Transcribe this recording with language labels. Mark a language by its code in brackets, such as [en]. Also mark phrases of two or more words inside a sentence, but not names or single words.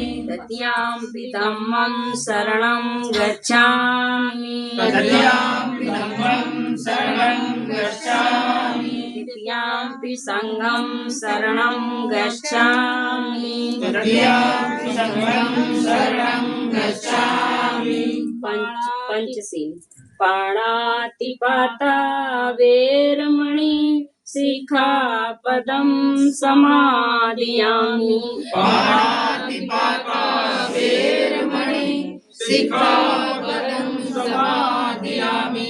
[pi] तृतीयंपि धम्मं शरणं गच्छामि, तृतीयंपि धम्मं शरणं गच्छामि, तृतीयंपि संघं शरणं गच्छामि, तृतीयंपि संघं शरणं गच्छामि। पंचशील पाणातिपाता वेरमणि शिखापदं समादयामि, पाणातिपाता वेरमणि शिखापदं समादयामि,